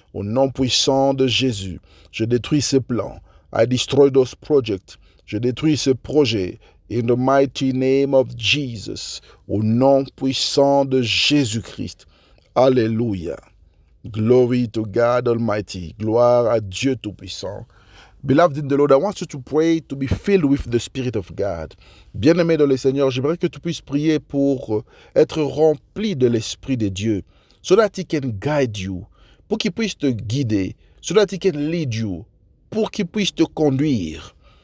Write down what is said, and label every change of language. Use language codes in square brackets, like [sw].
[fr] Au nom puissant de Jésus, je détruis ces plans. [en] I destroy those projects. [fr] Je détruis ces projets. [en] In the mighty name of Jesus. [fr] Au nom puissant de Jésus-Christ. Alléluia. [en] Glory to God Almighty. [fr] Gloire à Dieu Tout-Puissant. [en] Beloved in the Lord, I want you to pray to be filled with the Spirit of God. [fr] Bien-aimé dans le Seigneur, j'aimerais que tu puisses prier pour être rempli de l'Esprit de Dieu, [en] so that He can guide you, [fr] pour qu'il puisse te guider, [en] so that He can lead you, [fr] pour qu'il puisse te conduire.